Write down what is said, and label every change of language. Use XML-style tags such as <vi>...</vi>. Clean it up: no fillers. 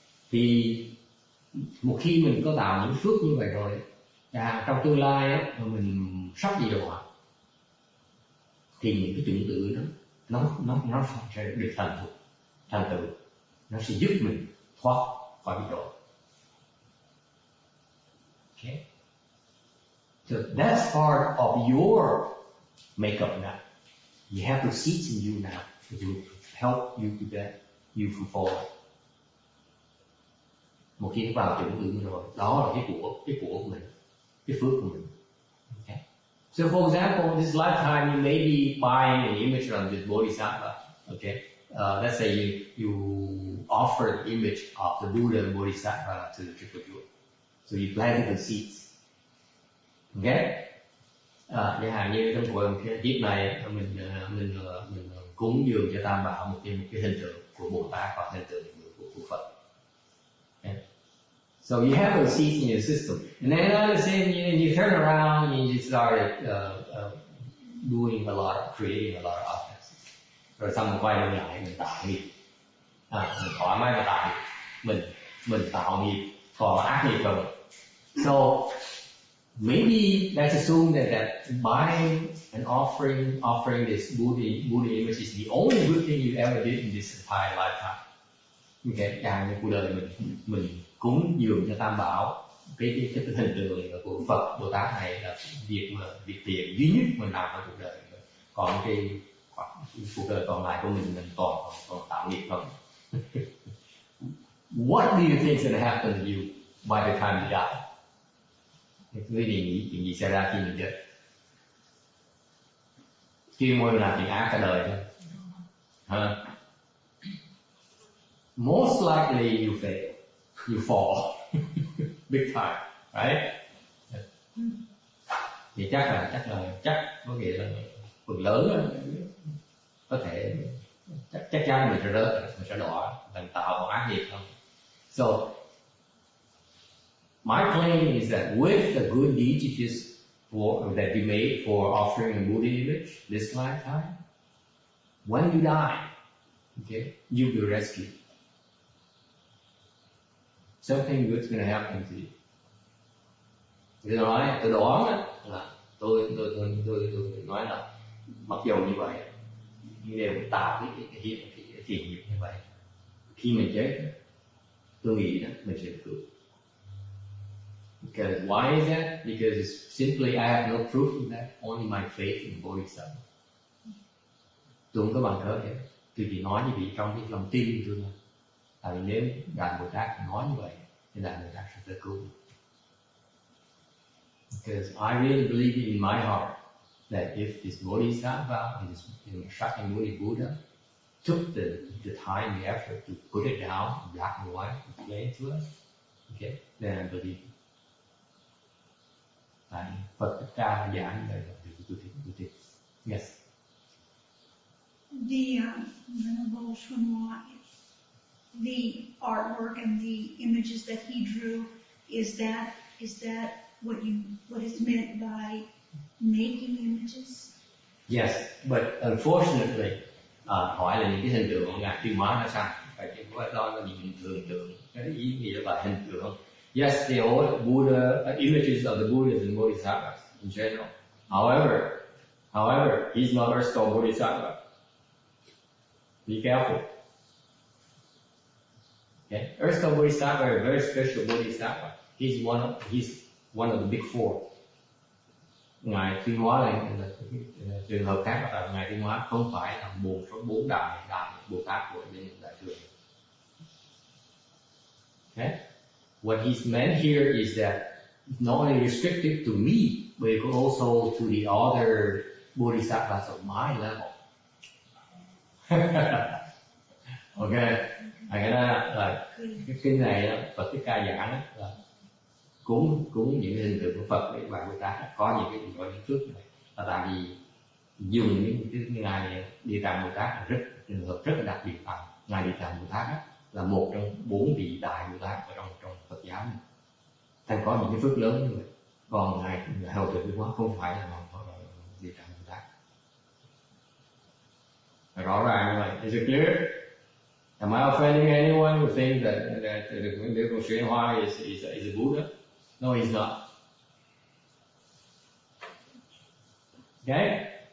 <vi>Thì một khi mình có tạo những phước như vậy rồi, trong tương lai á, mà mình sắp đi đọa thì những cái chủng tử nó sẽ được thành tựu, nó sẽ giúp mình thoát khỏi bị đọa.</vi> <en>Okay, so that's part of your makeup now. You have those seeds in you now that will help you prevent you from falling.</en> <vi>Một khi nó vào chủng tử rồi, đó là cái của mình, cái phước của mình.</vi> <en>Okay. So for example, this lifetime you may be buying an image of this Bodhisattva. Okay, let's say you offer the image of the Buddha and Bodhisattva to the Triple Jewel. So you planted the seeds. Okay.</en> <vi>Chẳng hạn như trong cuộc kiếp này mình cúng dường cho Tam Bảo một cái hình tượng của Bồ Tát hoặc hình tượng của Phật.</vi> <en>Okay. So you have those seeds in your system, and then all of a sudden you turn around and you started doing a lot of creating a lot of objects.</en> <vi>Rồi xong mình quay lại mình tạo nghiệp, mình thoải mái mà tạo nghiệp, mình tạo nghiệp còn ác nghiệp rồi.</vi> <en>So maybe let's assume that buying and offering this Buddha image is the only good thing you ever did in this entire lifetime.</en> <vi>Okay, càng như cuộc đời mình cúng dường cho Tam Bảo cái hình tượng của Phật Bồ Tát này là việc tiền duy nhất mình làm trong cuộc đời. Còn cuộc đời còn lại của mình còn tạo nghiệp không.</vi> <en>What do you think is going to happen to you by the time you die?</en> <vi>Quý vị nghĩ chuyện gì xảy ra khi mình chết? Chuyên môn làm chuyện ác cả đời thôi. Huh?</vi> <en>Most likely you fail, you fall, big time, right?</en> <vi>Thì chắc có nghĩa là phần lớn đó, có thể chắc chắn mình sẽ rớt, mình sẽ đọa, mình tạo một ác nghiệp không.</vi> <en>So my claim is that with the good deeds that you made for offering a Buddha image this lifetime, when you die, okay, you'll be rescued. Something good's going to happen to you.</en> <vi>Tôi đoán là tôi nói là mặc dù như vậy, nhưng đều tạo cái thiện nghiệp như vậy. Khi mình chết, tôi nghĩ đó mình sẽ được.</vi> <en>Because why is that? Because it's simply I have no proof of that, only my faith in Bodhisattva.</en> <vi>Tôi không có bằng cớ hết. Tôi chỉ nói như vậy trong cái lòng tin của tôi thôi. Tại vì nếu Đại Bồ Tát nói như vậy, thì Đại Bồ Tát sẽ tới cứu.</vi> <en>Because I really believe in my heart that if this Bodhisattva, this Shakyamuni Buddha, took the time, the effort to put it down, black and white, explain to us, okay, then I believe it.</en> <vi>Tại Phật Thích Ca giảng như vậy là tôi thích.</vi> <en>Yes. The Venerable Shunyuan, the artwork and the images that he drew, is that what is meant by making images? Yes, but unfortunately,</en> <vi>hỏi là những cái hình tượng của Ngài Tuyên Hóa nó sao? Phải chỉ có đó là những hình tượng, cái ý nghĩa là hình tượng.</vi> <en>Yes, they are Buddha images of the Buddhas and Bodhisattvas in general. However, he's not Earth Store Bodhisattva. Be careful. Okay, Earth Store Bodhisattva is a very special Bodhisattva. He's one of the big four.</en> <vi>Ngài Tuyên Hóa là trường hợp khác, là Ngài Tuyên Hóa không phải là một trong 4 đại Bồ Tát của bên Đại thừa.</vi> <en>Okay? What he's meant here is that it's not only restricted to me, but it could also to the other Bodhisattvas of my level.</en> <vi>Okay, cái đó là cái kinh này đó, Phật Thích Ca giảng là cúng những hình tượng của Phật để Bà Bồ Tát có những cái gọi những phước này, là tại vì dùng những cái ngài Địa Tạng Bồ Tát là trường hợp rất là đặc biệt. Ngài Địa Tạng Bồ Tát là một trong 4 vị đại Bồ Tát ở trong Phật giáo này, thành có những cái phước lớn như vậy. Còn ngài Hậu Thượng Tuyên Hóa không phải là Địa Tạng Bồ Tát. Rõ ràng như vậy.</vi> <en>Is it clear? Am I offending anyone who thinks that the Tuyên Hóa is a Buddha? No, he's not. Okay?</en>